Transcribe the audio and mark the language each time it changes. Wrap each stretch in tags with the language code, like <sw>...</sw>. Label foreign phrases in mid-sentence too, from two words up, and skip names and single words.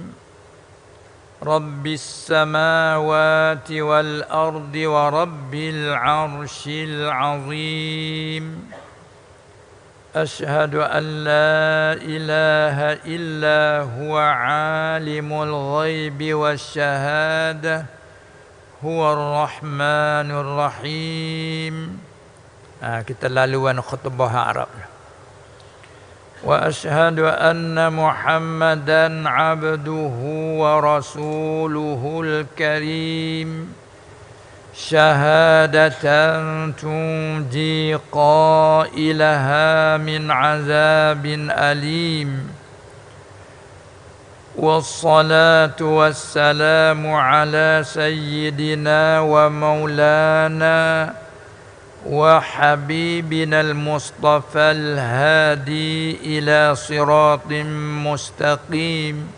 <ar>رب السماوات والأرض ورب العرش العظيم. أشهد أن لا إله إلا هو عالم الغيب والشهادة. هو الرحمن الرحيم.</ar> <ms>Kita laluan khutbah Arab.</ms> <ar>وأشهد أن محمدا عبده ورسوله الكريم. شهادة تنجي قائلها من عذاب أليم. والصلاة والسلام على سيدنا ومولانا وحبيبنا المصطفى الهادي إلى صراط مستقيم</ar>